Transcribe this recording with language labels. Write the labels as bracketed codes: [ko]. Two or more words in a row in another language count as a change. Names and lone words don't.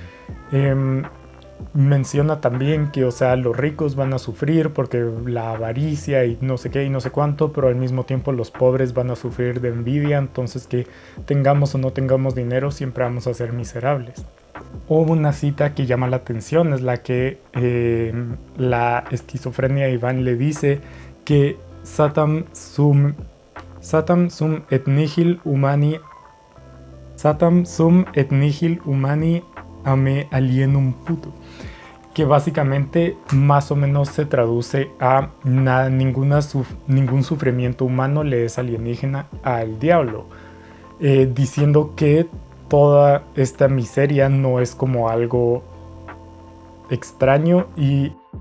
[es] Menciona también que, o sea, los ricos van a sufrir porque la avaricia y no sé qué y no sé cuánto, pero al mismo tiempo los pobres van a sufrir de envidia, entonces que tengamos o no tengamos dinero siempre vamos a ser miserables. Hubo una cita que llama la atención, es la que la esquizofrenia Iván le dice que [la] Satam sum et nihil humani ame alienum puto, [es] que básicamente más o menos se traduce a ningún sufrimiento humano le es alienígena al diablo, diciendo que toda esta miseria no es como algo extraño y